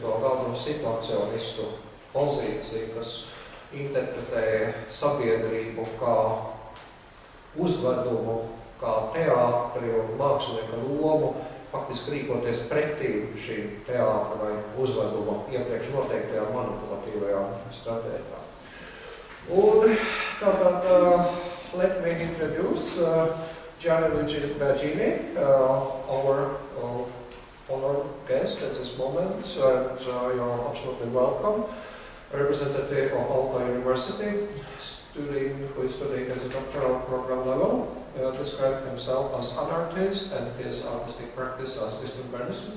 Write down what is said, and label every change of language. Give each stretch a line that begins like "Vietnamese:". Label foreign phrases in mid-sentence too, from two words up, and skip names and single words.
Latvian: gadu situācionistu pozīciju, kas interpretēja sabiedrību kā uzvedumu, kā teātri un mākslinieka lomu, faktiski rīkoties pretī šīm teātra vai uzveduma iepriekš noteiktajām manipulatīvajām stratēģijām. Un tātad,
English: let me introduce Gian Luigi Biangini, our honored guest at this moment, and you're absolutely welcome. Representative of Aalto University, who is studying at the doctoral program level, described himself as an artist and his artistic practice as disturbanism.